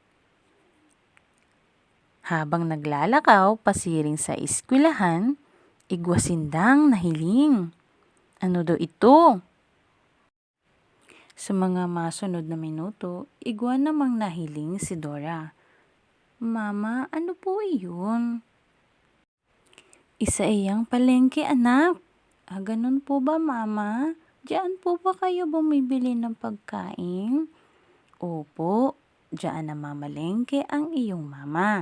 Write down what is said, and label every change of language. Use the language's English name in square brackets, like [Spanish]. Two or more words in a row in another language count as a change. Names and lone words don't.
[Bikol] Habang naglalakaw pasiring sa eskwelahan, igwasindang nahiling. Ano do ito? Sa mga masunod na minuto, igwa namang nahiling si Dora. [Filipino] Mama, ano po iyon? Isa iyang palengke, anak. Ganun po ba, Mama? Diyan po ba kayo bumibili ng pagkain? Opo, diyan namamalengke ang iyong mama.